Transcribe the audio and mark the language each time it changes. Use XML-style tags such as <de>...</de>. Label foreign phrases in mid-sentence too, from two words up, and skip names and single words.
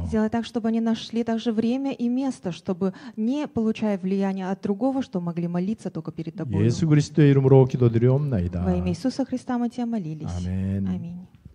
<ru>Сделай так, чтобы они нашли также время и место, чтобы, не получая влияния от другого, что могли молиться только перед тобой.</ru> <ko>예수 그리스도의 이름으로 기도드리옵나이다.</ko> <ru>Во имя Иисуса Христа мы тебя молились.</ru> <ko>아멘.</ko> <ru>Аминь.</ru>